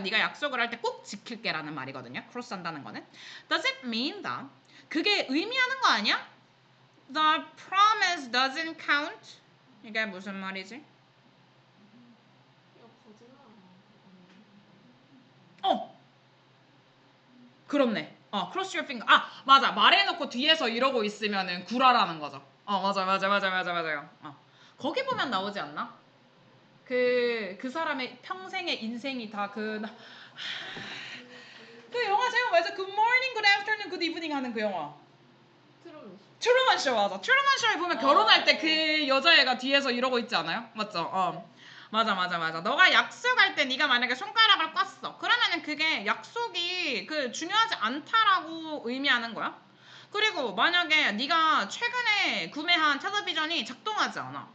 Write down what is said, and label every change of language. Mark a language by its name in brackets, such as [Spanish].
[Korean] 네가 약속을 할 때 꼭 지킬게라는 말이거든요. cross 한다는 거는. [English] Does it mean that? [Korean] 그게 의미하는 거 아니야? [English] The promise doesn't count? [Korean] 이게 무슨 말이지? 이거 거짓말 그렇네. [English] cross your finger. [Korean] 맞아. 말해놓고 뒤에서 이러고 있으면은 구라라는 거죠. 맞아요. 거기 보면 나오지 않나? 그 사람의 평생의 인생이 다 그 영화 제목 맞아. [English] Good morning, good afternoon, good evening [Korean] 하는 그 영화. 트루먼 쇼 맞아. 트루먼 쇼에 보면 결혼할 때 그 여자애가 뒤에서 이러고 있지 않아요? 맞죠? 맞아. 너가 약속할 때 네가 만약에 손가락을 꼈어. 그러면은 그게 약속이 중요하지 않다라고 의미하는 거야. 그리고 만약에 네가 최근에 구매한 텔레비전이 작동하지 않아.